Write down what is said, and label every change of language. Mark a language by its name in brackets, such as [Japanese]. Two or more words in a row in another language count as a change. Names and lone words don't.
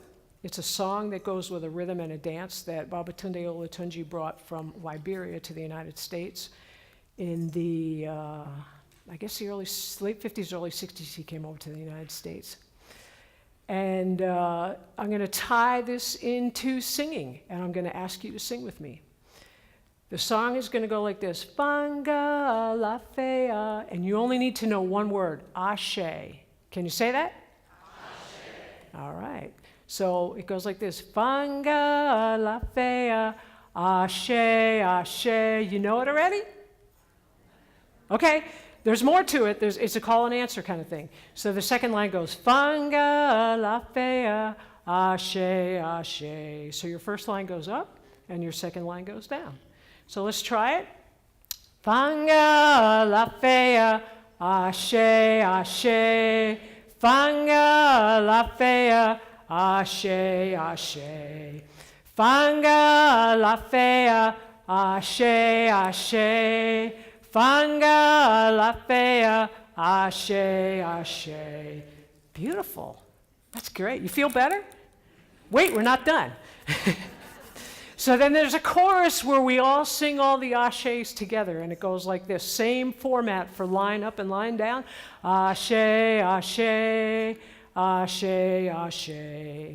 [English] It's a song that goes with a rhythm and a dance that Babatunde Olatunji brought from Liberia to the United States in the, I guess the late 50s, early 60s, he came over to the United States. And I'm going to tie this into singing, and I'm going to ask you to sing with me. The song is going to go like this, [Yoruba] Fanga la fea, [English] and you only need to know one word, Ashe. Can you say that? Ashe. All right. So it goes like this, [Yoruba] Fanga la fea, Ashe, Ashe. [English] You know it already? Okay. There's more to it. It's a call and answer kind of thing. So the second line goes, [Yoruba] Fanga la fea, Ashe, Ashe. [English] So your first line goes up, and your second line goes down. So let's try it. [Yoruba] Fanga la fea, Ashe, Ashe. Fanga la fea, Ashe, Ashe. Fanga la fea, Ashe, Ashe. Fanga la fea, Ashe, Ashe. [English] Beautiful. That's great. You feel better? Wait, we're not done. So then there's a chorus where we all sing all the Ashes together, and it goes like this. Same format for line up and line down. [Yoruba] Ashe, Ashe, Ashe, Ashe.